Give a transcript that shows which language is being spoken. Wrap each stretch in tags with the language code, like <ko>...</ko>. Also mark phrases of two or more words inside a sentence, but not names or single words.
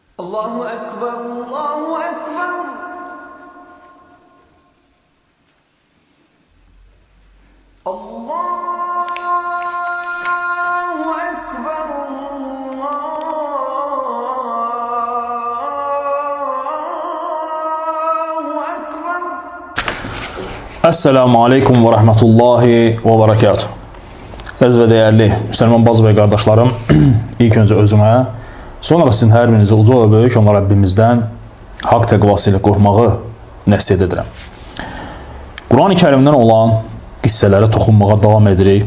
<ar>الله أكبر، الله أكبر. الله أكبر، الله أكبر. السلام عليكم ورحمة الله وبركاته.</ar> <az>Əziz və dəyərli Müslüman bacı və qardaşlarım, ilk öncə özümə, sonra sizin hər birinizi uca və böyük olan Rəbbimizdən haqq təqvası ilə qorxmağı nəsihət edirəm. Quran-ı Kərimdən olan qissələrə toxunmağa davam edirik.</az>